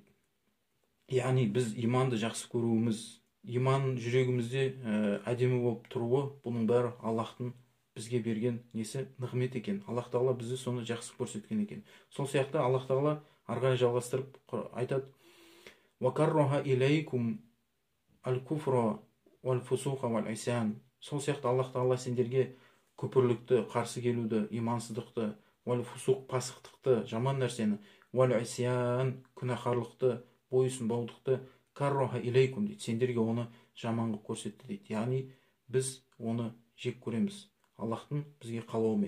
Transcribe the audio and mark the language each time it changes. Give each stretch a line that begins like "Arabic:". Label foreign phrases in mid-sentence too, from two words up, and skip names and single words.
Kazakh: Яғни біз иманды жақсы көруіміз, иман жүрегімізде әдемі болып тұруы, бұның бәрі Аллахтың бізге берген несі нығмет екен. Аллах Тағала бізді соны жақсы көрсеткен екен. Сол сияқты Аллах Тағала ары қарай жалғастырып айтады:
Arabic: وكره إليكم الكفر والفسوق والعصيان.
Kazakh: Сол сияқты Аллах Тағала сендерге күпірлікті, қарсы келуді, имансыздықты, валь-фусуқ, пасықтықты, жаман нәрсені, валь-исян, күнәһарлықты, бойұсынбаудықты
Arabic: كره إليكم
Kazakh: дейді. Сендерге оны жаман қылып көрсетті дейді. Яғни біз оны жек көреміз Аллахтың бізге қалауымен.